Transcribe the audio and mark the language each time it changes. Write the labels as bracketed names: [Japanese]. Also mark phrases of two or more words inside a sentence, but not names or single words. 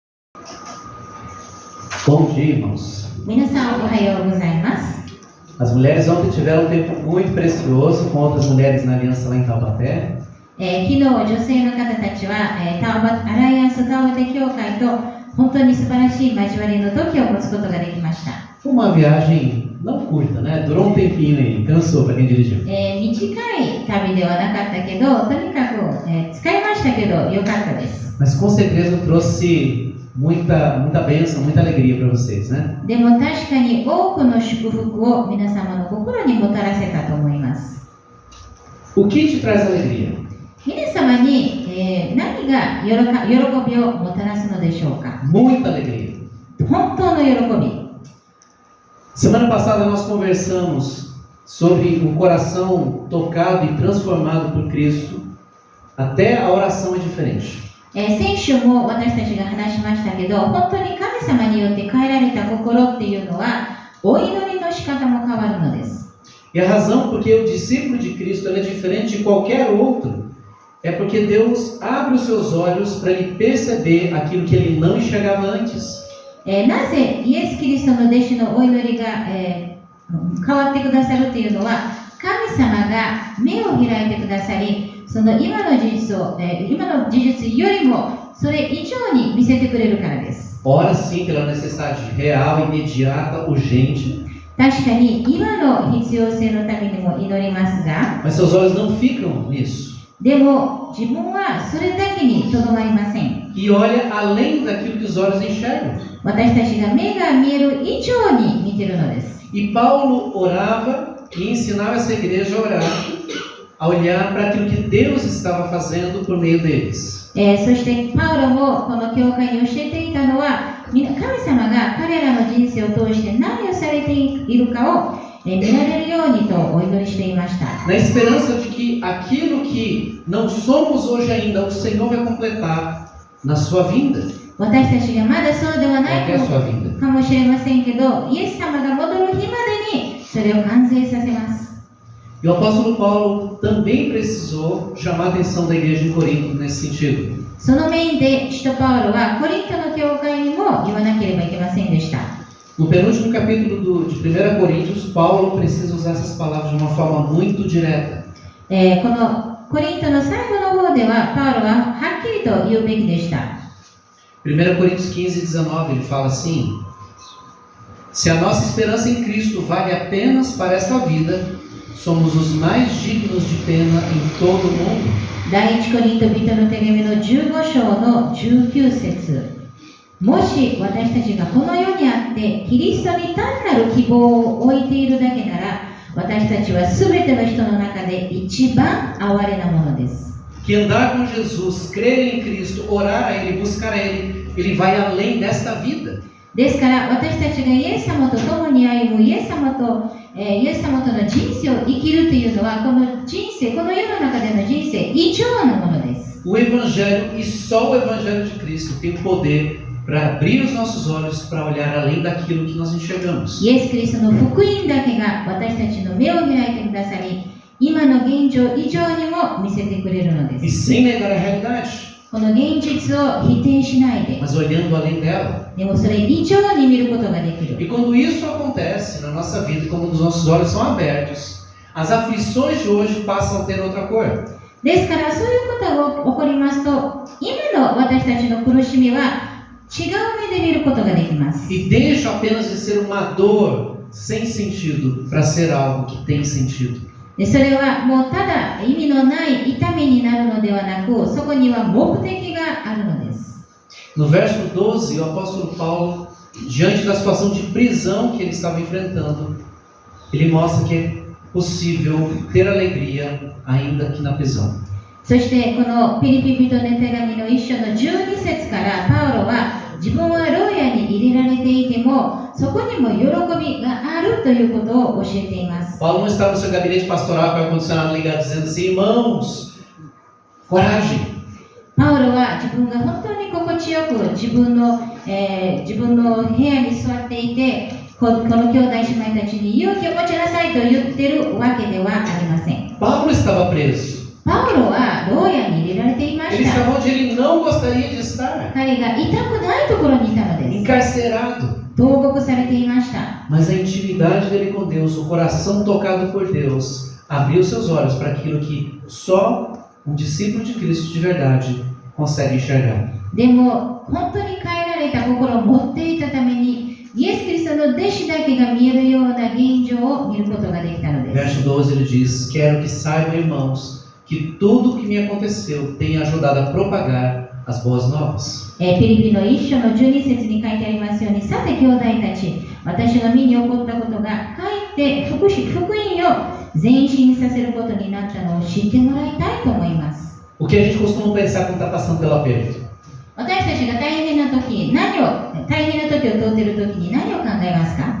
[Portuguese] Bom dia, irmãos. [Japanese] 皆さんおはようございます。 [Portuguese] As mulheres ontem tiveram um tempo muito precioso com outras mulheres na aliança lá em Taubaté. [Japanese] 昨日女性の方たちは、アライアンスタオバテ教会と本当に素晴らしい交わりの時を持つことができました。 [Portuguese] Foi uma viagem não curta, né? Durou um tempinho aí, cansou para quem dirigiu. [Japanese] 短い旅ではなかったけど、とにかく、疲れましたけど良かったです。 [Portuguese] Mas com certeza trouxe muita bênção, muita alegria para vocês, né? [Japanese] でも確かに多くの祝福を皆様の心にもたらせたと思います。 [Portuguese] O que te traz alegria? [Japanese] 皆様に、何が喜びをもたらすのでしょうか。 [Portuguese] Muita alegria. [Japanese] 本当の喜び。 [Portuguese] Semana passada nós conversamos sobre um coração tocado e transformado por Cristo. Até a oração é diferente. [Japanese] 先週も私たちが話しましたけど、本当に神様によって変えられた心っていうのは、お祈りの仕方も変わるのです。 [Portuguese] E a razão porque o discípulo de Cristo é diferente de qualquer outro é porque Deus abre os seus olhos para ele perceber aquilo que ele não enxergava antes. [Japanese] なぜイエス・キリストの弟子のお祈りが、変わってくださるというのは、神様が目を開いてくださり、その今の事実よりもそれ以上に見せてくれるからです。 [Portuguese] Ora sim pela necessidade real, imediata, urgente. [Japanese] 確かに今の必要性のためにも祈りますが、 [Portuguese] Mas seus olhos não ficam nisso. [Japanese] でも自分はそれだけにとどまりません。 [Portuguese] E olha além daquilo que os olhos enxergam. [Japanese] 私たちが目が見える以上に見てるのです。 [Portuguese] E Paulo orava e ensinava essa igreja a orar, a olhar para aquilo que Deus estava fazendo por meio deles. [Japanese] そしてパウロもこの教会に教えていたのは、神様が彼らの人生を通して何をされているかを見られるようにとお祈りしていました。 [Portuguese] Na esperança de que aquilo que não somos hoje ainda, o Senhor vai completar na sua vinda. [Japanese] 私たちがまだそうではない [Portuguese] Até a sua vinda. [Japanese] かもしれませんけど、イエス様が戻る日までにそれを完成させます。 [Portuguese] E o apóstolo Paulo também precisou chamar a atenção da igreja de Corinto nesse sentido. [Japanese] その面で使徒パウロはコリントの教会にも言わなければいけませんでした。 [Portuguese] No penúltimo capítulo de 1 Coríntios, Paulo precisa usar essas palavras de uma forma muito direta. [Japanese] このコリントの最後の方ではパウロははっきりと言うべきでした。 [Portuguese] 1 Coríntios 15:19 ele fala assim: Se a nossa esperança em Cristo vale apenas para esta vida, somos os mais dignos de pena em todo o mundo. [Japanese] 第一コリント人の手紙の15章の19節。もし私たちがこの世にあってキリストに単なる希望を置いているだけなら、私たちは全ての人の中で一番哀れなものです。 [Portuguese] Que andar com Jesus, crer em Cristo, orar a Ele, buscar a Ele, Ele vai além desta vida. [Japanese] ですから私たちがイエス様と共に歩むイエス様との人生を生きるというのは、この人生、この世の中での人生以上のものです。 [Portuguese] O Evangelho e só o Evangelho de Cristo tem o poder para abrir os nossos olhos para olhar além daquilo que nós enxergamos. [Japanese] イエス・キリストの福音だけが私たちの目を開いてくださり、今の現状以上にも見せてくれるので [Portuguese] E [Japanese] す。 [Portuguese] sem negar a realidade, [Japanese] この現実を否定しないで、 [Portuguese] mas olhando além dela. [Japanese] でもそれ以上に見ることができる。 [Portuguese] E quando isso acontece na nossa vida, quando os nossos olhos são abertos, as aflições de hoje passam a ter outra cor. [Japanese] ですからそういうことが起こりますと、今の私たちの苦しみは違う目で見ることができます。 [Portuguese] E deixa apenas de ser uma dor sem sentido para ser algo que tem sentido. [Japanese] でそれはもうただ意味のない痛みになるのではなく、そこには目的があるのです。 [Portuguese] No verso 12, o apóstolo Paulo, diante da situação de prisão que ele estava enfrentando, ele mostra que é possível ter alegria ainda que na prisão. [Japanese] そしてこのピリピ人の手紙の一章の12節からパウロは、自分は牢屋に入れられていてもそこにも喜びがあるということを教えています。 [Portuguese] Paulo não estava no seu gabinete pastoral com o ar-condicionado ligado dizendo assim: irmãos, coragem. [Japanese] パウロは自分が本当に心地よく自分の部屋に座っていて、この兄弟姉妹たちに勇気を持ちなさいと言ってるわけではありません。 [Portuguese] Paulo estava preso. [Japanese] パウロは牢屋に入れられていま [Portuguese] Ele [Japanese] した。 [Portuguese] estava onde ele não gostaria de estar. [Japanese] 彼が痛くないところにいたのです。 [Portuguese] encarcerado. [Japanese] 投獄されていました。 [Portuguese] Mas a intimidade dele com Deus, o coração tocado por Deus, abriu seus olhos para aquilo que só um discípulo de Cristo de verdade consegue enxergar. [Japanese] でも本当に変えられた心を持っていたために、イエス・キリストの弟子だけが見えるような現状を見ることができたのです。 [Portuguese] Verso 12 ele diz: Quero que saibam, irmãos, que tudo o que me aconteceu tem ajudado a propagar as boas novas. [Japanese] ピリピの1章の12節に書いてありますように、さて兄弟たち、私の身に起こったことがかえって福音を前進させることになったのを知ってもらいたいと思います。 [Portuguese] O que a gente costuma pensar quando está passando pelo aperto? [Japanese] 私たちが大変な時を通っている時に何を考えますか？